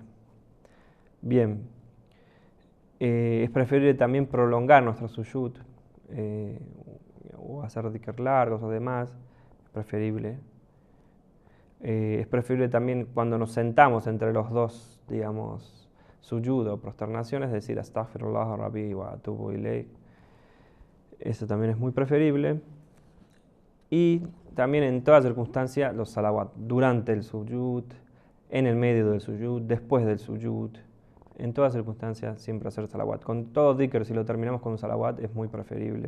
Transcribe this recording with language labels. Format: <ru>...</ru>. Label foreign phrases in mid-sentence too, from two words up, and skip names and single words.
<es>Bien, es preferible también prolongar nuestro sujud, o hacer dhikr largos o demás, es preferible. Es preferible también cuando nos sentamos entre los dos, digamos, sujud o prosternaciones, es decir,</es> <ar>أستغفر الله ربي وأتوب إليه.</ar> <es>Eso también es muy preferible. Y también en toda circunstancia los salawat, durante el sujud, en el medio del sujud, después del sujud. En todas circunstancias siempre hacer salawat. Con todo dhikr, si lo terminamos con un salawat, es muy preferible.</es>